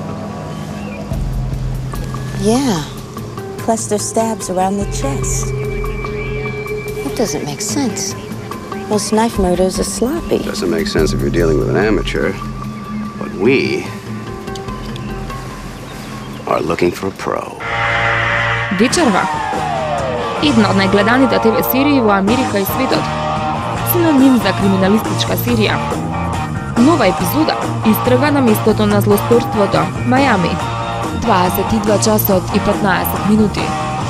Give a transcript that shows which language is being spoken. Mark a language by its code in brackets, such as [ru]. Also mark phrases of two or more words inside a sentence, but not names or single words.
[en] Yeah. Cluster stabs around the chest. That doesn't make sense. Most knife murders are sloppy. Doesn't make sense if you're dealing with an amateur. But we are looking for a pro. [mk] Вечерва. Една од најгледаните ТВ серии во Америка и светот. Синоним за криминалистичка серија. Нова епизода истрага на местото на злосторството, Мајами. 22 часот и 15 минути.